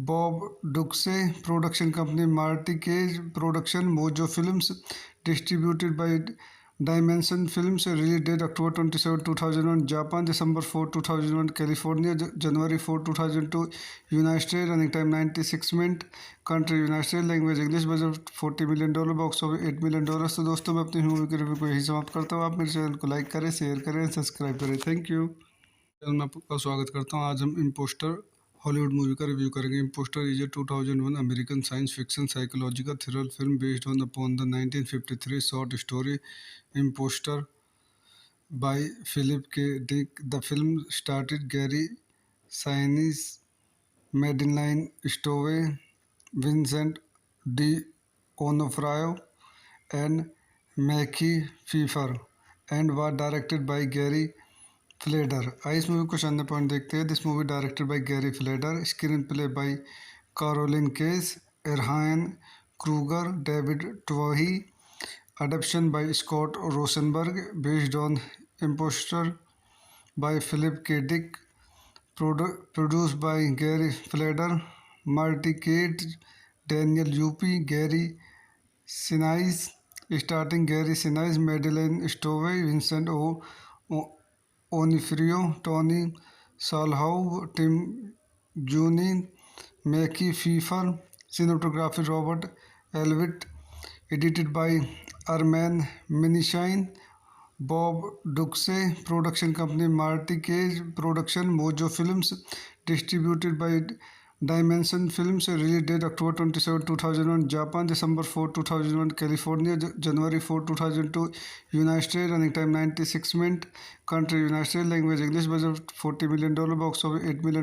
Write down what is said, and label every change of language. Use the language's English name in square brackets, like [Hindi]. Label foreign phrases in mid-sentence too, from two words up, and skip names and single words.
[English] Bob Duxe, production company Marty Cage Production, Mojo Films, distributed by Dimension Films, release date October 27, 2001, Japan, December 4, 2001, California, January 4, 2002, United States, running time 96 minutes, country United States, language English, budget $40 million, Box office $8 million. [Hindi] तो दोस्तों मैं अपनी मूवी के रिव्यू को यही समाप्त करता हूँ। आप मेरे चैनल को लाइक करें, शेयर करें, सब्सक्राइब करें। [English] Thank you. [Hindi] चैनल में आपका स्वागत करता हूँ। आज हम इम्पोस्टर हॉलीवुड मूवी का रिव्यू करेंगे। [English] Imposter is a 2001 American science fiction psychological thriller film based on upon the 1953 short story Imposter by Philip K Dick. The film starred Gary Sinise, Madeleine Stowe, Vincent D'Onofrio and Mackie Pfeiffer and was directed by Gary Fleder। [Hindi] आइए इस मूवी को शानदार पॉइंट देखते हैं। [English] This movie directed by Gary Fleder, screenplay by Caroline Case, Ehren Kruger, David Twohy, adaptation by Scott Rosenberg, based on Imposter by Philip K Dick, produced by Gary Fleder, Marty Katz, Daniel Lupi, Gary Sinise, starring Gary Sinise, Madeleine Stowe, Vincent D'Onofrio, Tony Shalhoub, Tim Guinee, Mekhi Phifer, cinematography Robert Elswit, edited by Armen Minasian, Bob Duxe, production company Marty Katz Productions, Mojo Films, distributed by Dimension Films, release date October 27, 2001, Japan, December 4, 2001, California, January 4, 2002, United States, running time 96 minutes, country United States, language English, budget $40 million, box office $8 million.